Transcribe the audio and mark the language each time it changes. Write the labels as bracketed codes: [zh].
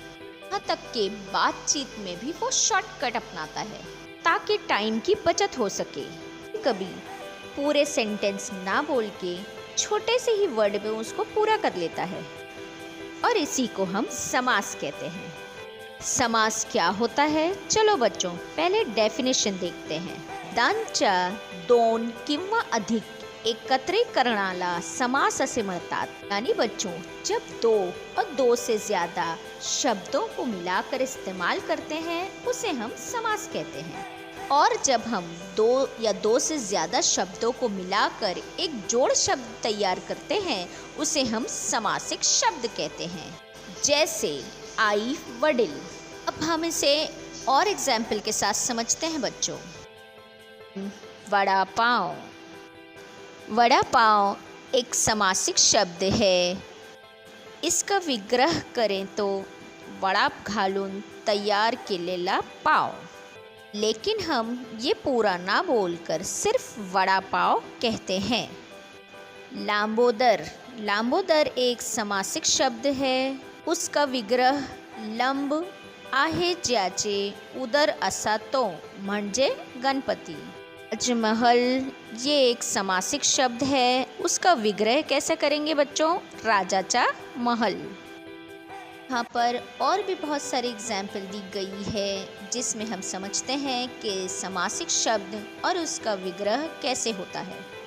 [hi] यहाँ तक कि बातचीत में भी वो शॉर्टकट अपनाता है ताकि टाइम की बचत हो सके। कभी पूरे सेंटेंस ना बोल के छोटे से ही वर्ड में उसको पूरा कर लेता है, और इसी को हम समास कहते हैं। समास क्या होता है, चलो बच्चों पहले डेफिनेशन देखते हैं। [mr] दांच्या दोन किंवा अधिक एकत्रीकरणाला समास असे म्हणतात। [hi] यानी बच्चों, जब दो और दो से ज्यादा शब्दों को मिलाकर इस्तेमाल करते हैं उसे हम समास कहते हैं, और जब हम दो या दो से ज़्यादा शब्दों को मिलाकर एक जोड़ शब्द तैयार करते हैं उसे हम समासिक शब्द कहते हैं। जैसे आई वडिल। अब हम इसे और एग्जाम्पल के साथ समझते हैं बच्चों। वड़ा पाव। वड़ा पाव एक समासिक शब्द है। इसका विग्रह करें तो [mr] वड़ा घालून तैयार केलेला पाव, [hi] लेकिन हम ये पूरा ना बोलकर सिर्फ वड़ा पाव कहते हैं। लांबोदर। लांबोदर एक समासिक शब्द है। उसका विग्रह [mr] लंब आहे ज्याचे उदर असा तो म्हणजे गणपती। [hi] राजमहल ये एक समासिक शब्द है। उसका विग्रह कैसे करेंगे बच्चों, राजाचा महल। यहाँ पर और भी बहुत सारी एग्जाम्पल दी गई है जिसमें हम समझते हैं कि समासिक शब्द और उसका विग्रह कैसे होता है।